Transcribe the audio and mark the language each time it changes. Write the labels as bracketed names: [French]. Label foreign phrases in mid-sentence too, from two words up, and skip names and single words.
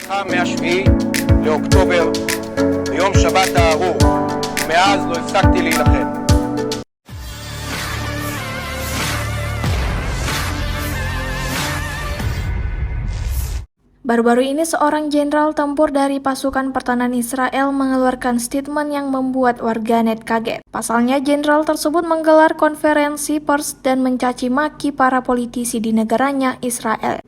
[Hebrew] נלחם מ-7 לאוקטובר ביום שבת הארור, ומאז לא הפסקתי להילחם. [Indonesian] Baru-baru ini seorang jenderal tempur dari pasukan pertahanan Israel mengeluarkan statement yang membuat warganet kaget. Pasalnya, jenderal tersebut menggelar konferensi pers dan mencaci maki para politisi di negaranya, Israel.